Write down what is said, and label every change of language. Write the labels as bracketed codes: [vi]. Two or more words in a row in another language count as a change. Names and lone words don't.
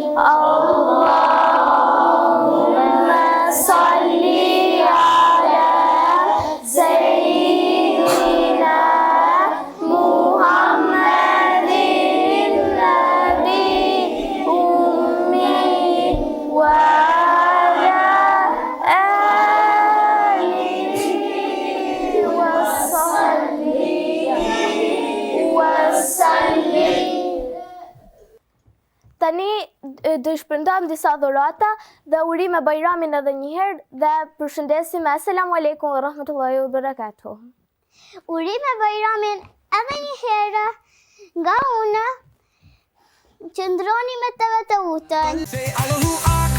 [ar] اللهم صل على سيدنا محمد النبي الأمي وعلى آله وصحبه وسلم. [sq] Tani do shpërndajmë disa dhurata dhe urime Bajramin edhe një herë dhe përshëndesim [ar] السلام عليكم ورحمة الله وبركاته. [sq] Urime Bajramin edhe një herë nga unë, qëndroni me të utën.